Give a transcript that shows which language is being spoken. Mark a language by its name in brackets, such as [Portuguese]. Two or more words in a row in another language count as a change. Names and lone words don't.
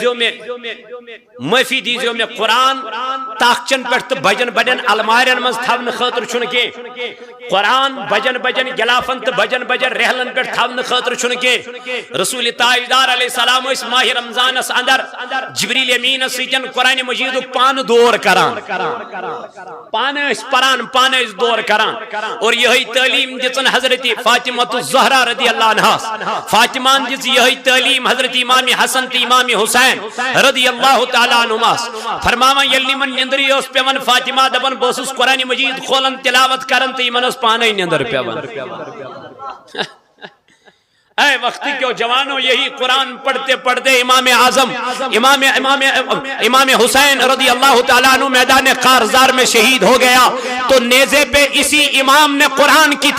[Kashmiri] دیزیو میں قرآن تاخچن پہ بجن بجن المارین مز تھون خاطر چھن کی قرآن بجن بجن گلافن تو بجن بجن رحلن پہ تھون خاطر چھن کی رسول تاجدار [Arabic] علیہ السلام [Kashmiri] اس ماہ رمضان اس اندر جبریل امین سیتن قرآن مجید پان دور کران پان اس پران پان اس دور کران اور یہی تعلیم دژن حضرت فاطمہ الزہرا [Arabic] رضی اللہ عنہا [Kashmiri] فاطمہ دس یہی تعلیم حضرت امام حسن تو امام حسین [Arabic] رضی اللہ تعالی عنہما [Kashmiri] فرماوا یلی من نندری اس پیون فاطمہ دبن بوسس قرآن مجید کھولن تلاوت کرن تو ایمن اس پانے نندر پیون [Urdu] اے وقت کیوں جوانوں یہی قرآن پڑھتے پڑھتے امام اعظم امام حسین [Arabic] رضی اللہ تعالیٰ عنہ [Urdu] میدان کارزار میں شہید ہو گیا تو نیزے پہ اسی امام نے قرآن کی